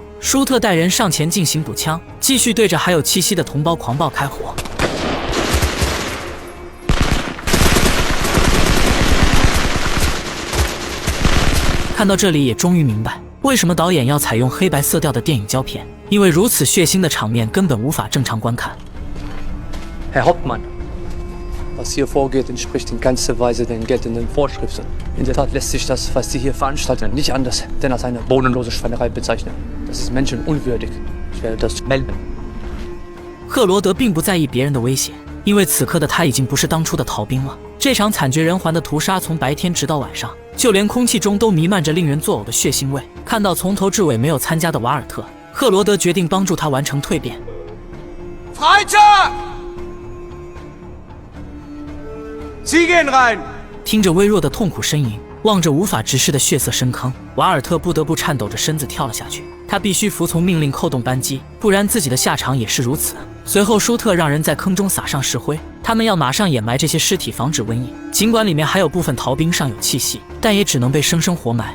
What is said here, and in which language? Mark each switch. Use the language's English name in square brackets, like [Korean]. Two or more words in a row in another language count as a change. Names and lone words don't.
[Chinese] 舒特带人上前进行补枪，继续对着还有气息的同胞狂暴开火。看到这里，也终于明白为什么导演要采用黑白色调的电影胶片，因为如此血腥的场面根本无法正常观看。 [German] Herr Hauptmann, was hier vorgeht, entspricht in keinster Weise den geltenden Vorschriften. In der Tat lässt sich das, was Sie hier veranstalten, nicht anders denn als eine bodenlose Schweinerei bezeichnen. Das ist menschenunwürdig. Ich werde das melden. [Chinese] 赫罗德并不在意别人的威胁，因为此刻的他已经不是当初的逃兵了。这场惨绝人寰的屠杀从白天直到晚上，就连空气中都弥漫着令人作呕的血腥味。看到从头至尾没有参加的瓦尔特，赫罗德决定帮助他完成蜕变。 [German] Freitag! Sie gehen rein! [Chinese] 听着微弱的痛苦呻吟，望着无法直视的血色深坑，瓦尔特不得不颤抖着身子跳了下去。他必须服从命令，扣动扳机，不然自己的下场也是如此。随后舒特让人在坑中撒上石灰，他们要马上掩埋这些尸体，防止瘟疫。尽管里面还有部分逃兵尚有气息，但也只能被生生活埋。